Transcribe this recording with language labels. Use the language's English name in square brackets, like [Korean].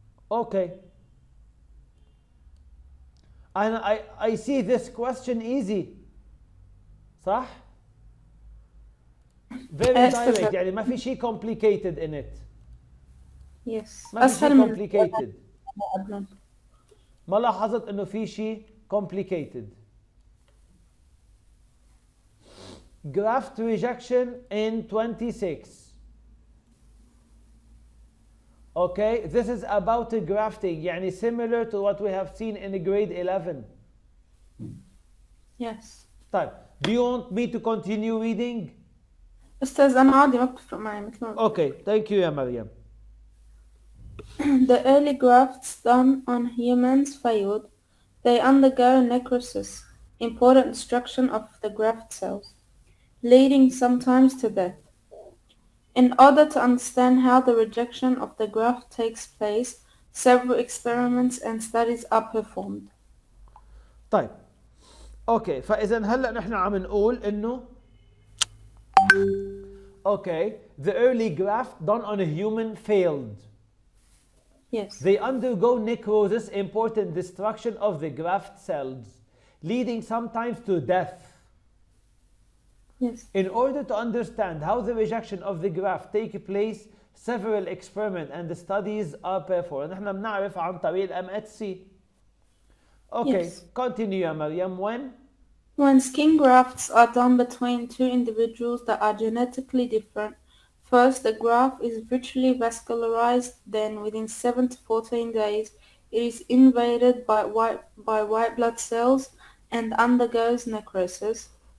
[English] Okay. And I see this question easy. [Arabic] صح؟ [English] Very direct, [Arabic] يعني ما في شيء [English] complicated in it. Yes. [Arabic] ما في شيء أسهل من [English] complicated. [Arabic] قبل. ما لاحظت انه في شيء complicated. [English] Graft rejection in 26. Okay, this is about grafting, [Arabic] يعني [English] similar to what we have seen in grade 11. Yes. [Arabic] طيب, [English] do you want me to continue reading? [Arabic] أستاذ أنا عادي ما بتفرق معي مثل ما [English] Okay, thank you يا مريم. The early grafts done on humans failed. They undergo necrosis, important destruction of the graft cells, leading sometimes to death. In order to understand how the rejection of the graft takes place, several experiments and studies are performed. [Arabic] طيب. [English] okay [Arabic] فاذا هلا نحن عم نقول انه [English] okay, the early graft done on a human failed. Yes. They undergo necrosis, important destruction of the graft cells, leading sometimes to death. Yes. In order to understand how the rejection of the graft take place, several experiments and studies are performed. [Arabic] نحن بنعرف عن طريق MHC. [English] Okay, Yes. continue يا مريم. When skin grafts are done between two individuals that are genetically different, first the graft is virtually vascularized, then within 7 to 14 days it is invaded by white blood cells and undergoes necrosis.